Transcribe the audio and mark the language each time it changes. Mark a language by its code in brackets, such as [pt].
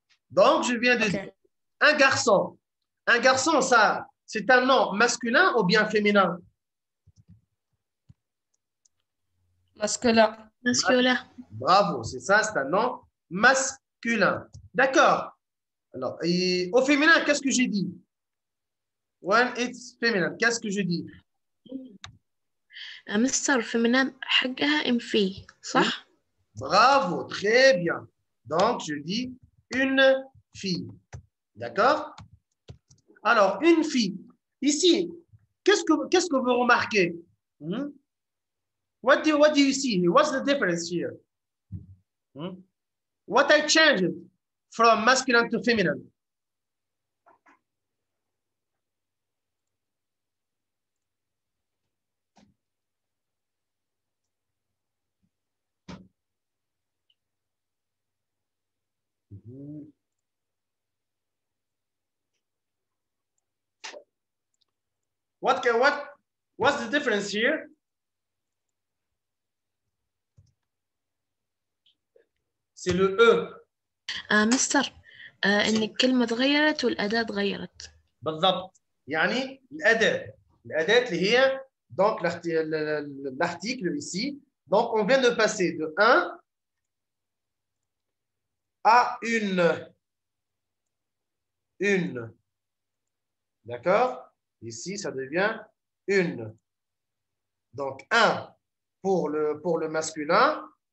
[fr] Donc, je viens de dire un garçon. Un garçon, ça, c'est un nom masculin ou bien féminin? Masculin. Masculin. Bravo, c'est ça, c'est un nom masculin. D'accord. Alors, et au féminin, qu'est-ce que j'ai dit? [en] When it's feminine, [fr] qu'est-ce que je dis? [ar] مستر الفيمينان حقها ام في صح؟ [fr] Bravo, très bien. Donc, je dis une fille. D'accord? Alors, une fille. Ici, qu'est-ce que vous remarquez? [en] What do you see? What's the difference here? What I changed from masculine to feminine? What's the difference here? [fr] C'est le E. [ar] مستر ان الكلمة تغيرت والأداة تغيرت. بالضبط. يعني الأداة اللي هي [fr] donc l'article ici. Donc on vient de passer de un à une. D'accord? Ici, ça devient une. Donc, un pour le masculin.